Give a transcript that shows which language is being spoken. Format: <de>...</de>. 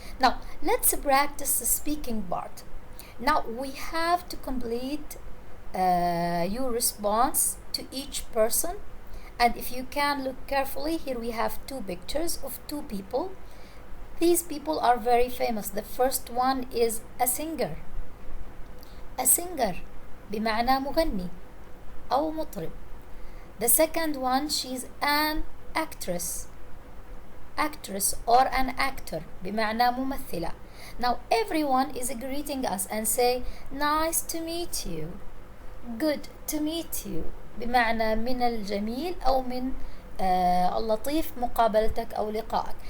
<en>Now let's practice the speaking part. Now we have to complete your response to each person, and if you can look carefully, here we have two pictures of two people. These people are very famous. The first one is a singer.</en> <ar>A singer بمعنى مغني أو مطرب.</ar> <en>The second one, she's an actress. Actress or an actor</en> <ar>بمعنى ممثلة.</ar> <en>Now everyone is greeting us and say nice to meet you, good to meet you</en> <ar>بمعنى من الجميل أو من اللطيف مقابلتك أو لقائك.</ar>